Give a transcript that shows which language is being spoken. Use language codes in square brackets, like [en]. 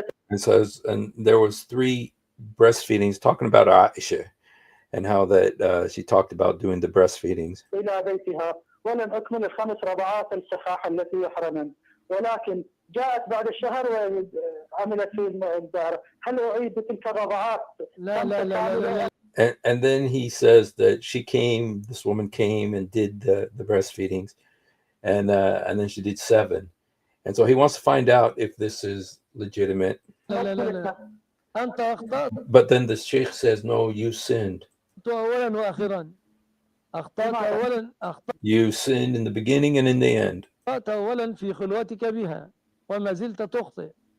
[en] It says, and there was 3 breastfeedings, talking about Aisha and how that she talked about doing the breastfeedings. [ar] إلى بيتها ولم أكمل ال5 رضعات الصحاح التي يحرمن ولكن جاءت بعد الشهر وعملت في الدار هل أعيد تلك الرضعات؟ لا. [en] And then he says that this woman came and did the breastfeedings, and then she did 7. And so he wants to find out if this is legitimate. [ar] لا. أنت أخطأت [en] But then the sheikh says, no, you sinned. [ar] أولا وأخيرا. أخطأت أولا. [en] You sinned in the beginning and in the end. [ar] أخطأت أولا في خلوتك بها وما زلت تخطئ.